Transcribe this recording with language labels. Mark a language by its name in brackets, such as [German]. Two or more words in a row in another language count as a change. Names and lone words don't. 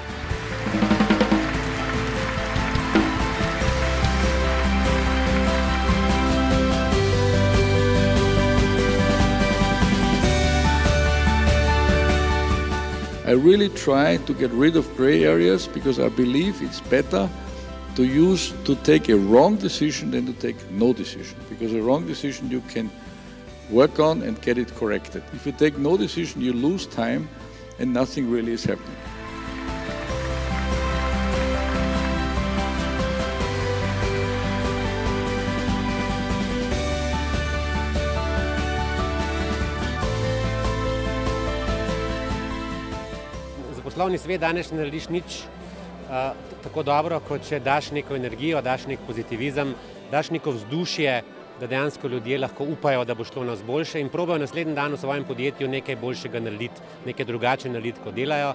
[English] I really try to get rid of gray areas because I believe it's better to take a wrong decision than to take no decision. Because a wrong decision you can work on and get it corrected. If you take no decision, you lose time and nothing really is happening. [Slovenian] Za poslovni svet danes ne narediš nič tako dobro, kot če daš neko energijo, daš nek pozitivizem, daš neko vzdušje, da dejansko ljudje lahko upajo, da bo šlo nas boljše in probajo naslednji dan v svojem podjetju nekaj boljšega narediti, nekaj drugače narediti, kot delajo.